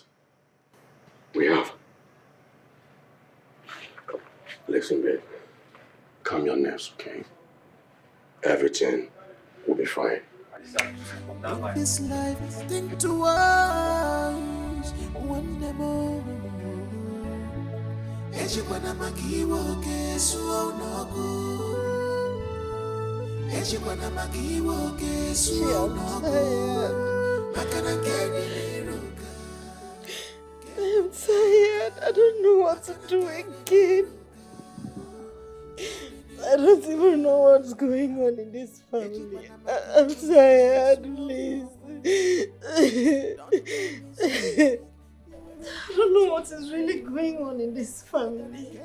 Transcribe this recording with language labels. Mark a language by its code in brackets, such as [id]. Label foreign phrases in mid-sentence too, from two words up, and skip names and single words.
[en] We have. Listen, babe. Calm your nerves, okay? Everything will be fine. This life, think twice. One more. Ejibana makiwo kesu onago. Ejibana makiwo kesu onago. Makana keni miruka. I'm I don't know what to do again. I don't even know what's going on in this family. I'm tired, please. I don't know what is really going on in this family.